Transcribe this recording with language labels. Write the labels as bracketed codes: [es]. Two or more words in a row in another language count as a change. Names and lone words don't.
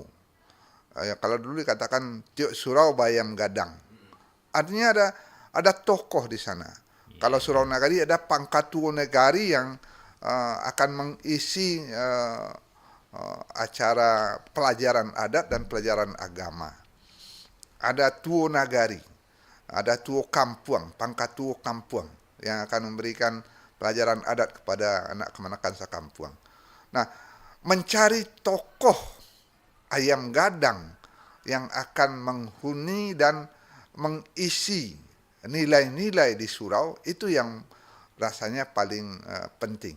[min] Kalau dulu dikatakan tiuk surau bayam gadang. [id] Artinya ada tokoh di sana. Kalau surau nagari ada pangkatuo negari yang akan mengisi acara pelajaran adat dan pelajaran agama. Ada [min] tuo nagari, [id] ada [min] tuo kampuang, pangkatuo kampuang [id] yang akan memberikan pelajaran adat kepada anak kemanakan sakampuang. Nah, mencari tokoh ayam gadang yang akan menghuni dan mengisi nilai-nilai di surau itu yang rasanya paling penting.